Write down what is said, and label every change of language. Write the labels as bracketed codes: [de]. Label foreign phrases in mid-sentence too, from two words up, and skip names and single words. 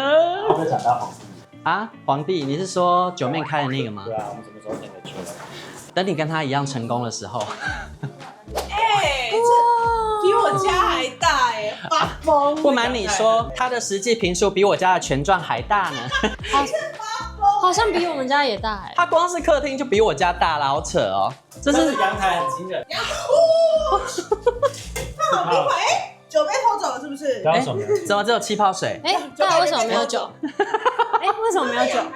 [zh] 我就想到皇帝皇帝，你是說九妹開的那個嗎？對啊，我們什麼時候才能去呢？等你跟他一樣成功的時候，這比我家還大發瘋！不瞞你說，他的實際坪數比我家的權狀還大呢。好像比我們家也大他光是客廳就比我家大了，好扯哦。这是陽台很驚人。酒被偷走了是不是？怎麼只有氣泡水？那為什麼沒有酒？為什麼没有酒？